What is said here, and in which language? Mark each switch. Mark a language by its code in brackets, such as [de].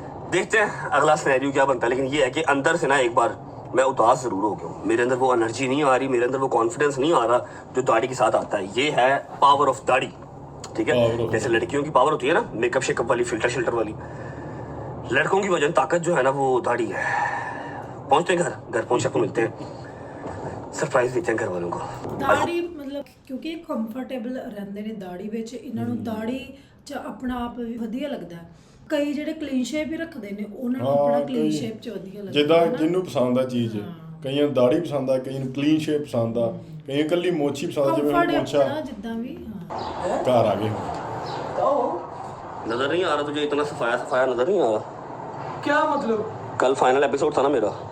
[hi] देखते हैं अगला सिनेरियो क्या बनता है। लेकिन ये है कि अंदर से ना एक बार मैं उदास जरूर हो गया हूँ, मेरे अंदर वो एनर्जी नहीं आ रही, मेरे अंदर वो कॉन्फिडेंस नहीं आ रहा जो दाढ़ी के साथ आता है। ये है पावर ऑफ दाढ़ी, ठीक है। जैसे लड़कियों की पावर होती है ना, मेकअप शेकअप वाली, फिल्टर शिल्टर वाली, लड़कों की वजन ताकत जो है ना वो दाढ़ी है। पहुंचते हैं घर पहुंच के मिलते हैं, ਸਰਪ੍ਰਾਈਜ਼ देते हैं घर वालों को। दाढ़ी मतलब क्योंकि [pa] ਕੰਫਰਟੇਬਲ ਰਹਿੰਦੇ ਨੇ ਦਾੜੀ ਵਿੱਚ, ਇਹਨਾਂ ਨੂੰ ਦਾੜੀ 'ਚ ਆਪਣਾ ਆਪ ਵੀ ਵਧੀਆ ਲੱਗਦਾ। ਕਈ ਜਿਹੜੇ ਕਲੀਨ ਸ਼ੇਪ ਹੀ ਰੱਖਦੇ ਨੇ, ਉਹਨਾਂ ਨੂੰ ਆਪਣਾ ਕਲੀਨ ਸ਼ੇਪ 'ਚ ਵਧੀਆ ਲੱਗਦਾ। ਜਿੱਦਾਂ ਜਿਹਨੂੰ ਪਸੰਦ ਆ ਚੀਜ਼, ਕਈਆਂ ਨੂੰ ਦਾੜੀ ਪਸੰਦ ਆ, ਕਈਆਂ ਨੂੰ ਕਲੀਨ ਸ਼ੇਪ ਪਸੰਦ ਆ, ਕਈਆਂ ਇਕੱਲੀ ਮੋਚੀ ਪਸੰਦ, ਜਿਵੇਂ ਮੋਚਾ। ਜਿੱਦਾਂ ਵੀ ਘਰ ਆ ਗਏ। [hi] नजर नहीं आ रहा तुझे, इतना सफाया नजर नहीं आ रहा? क्या मतलब? कल फाइनल एपिसोड था ना मेरा,